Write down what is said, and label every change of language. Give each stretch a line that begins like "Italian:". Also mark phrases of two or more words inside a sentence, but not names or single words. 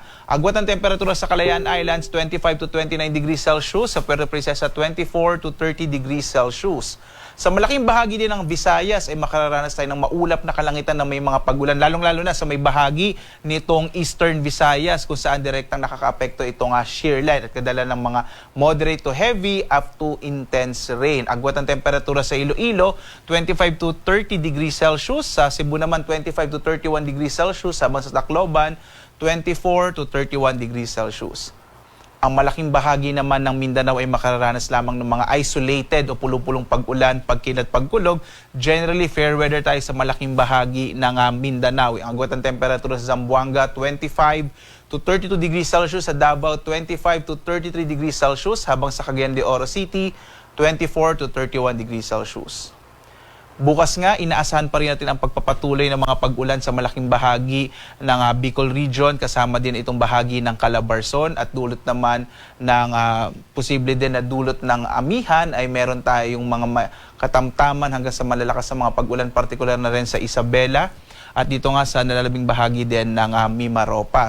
Filipino: Agwat ng temperatura sa Calayan Islands,
English: 25 to 29 degrees Celsius.
Filipino: Sa Puerto Princesa,
English: 24 to 30 degrees Celsius.
Filipino: Sa malaking bahagi din ng Visayas ay makararanas tayo ng maulap na kalangitan na may mga pag-ulan, lalong-lalo na sa may bahagi nitong Eastern Visayas kung saan direktang nakakaapekto itong
English: shear line
Filipino: at kadala ng mga
English: moderate to heavy up to intense rain.
Filipino: Agwat ng temperatura sa Iloilo,
English: 25 to 30 degrees Celsius.
Filipino: Sa Cebu naman,
English: 25 to 31 degrees Celsius.
Filipino: Habang sa Tacloban,
English: 24 to 31 degrees Celsius.
Filipino: Ang malaking bahagi naman ng Mindanao ay makararanas lamang ng mga isolated o pulong-pulong pag-ulan, pagkilat, pagkulog.
English: Generally, fair weather
Filipino: tayo sa malaking bahagi ng Mindanao. Ang agwat ng temperatura sa Zamboanga,
English: 25 to 32 degrees Celsius.
Filipino: Sa Davao,
English: 25 to 33 degrees Celsius.
Filipino: Habang sa Cagayan de Oro City,
English: 24 to 31 degrees Celsius.
Filipino: Bukas nga, inaasahan pa rin natin ang pagpapatuloy ng mga pag-ulan sa malaking bahagi ng Bicol Region, kasama din itong bahagi ng Calabarzon at dulot naman ng posible din na dulot ng amihan ay meron tayong mga katamtaman hanggang sa malalakas sa mga pag-ulan, partikular na rin sa Isabela at dito nga sa nalalabing bahagi din ng Mimaropa.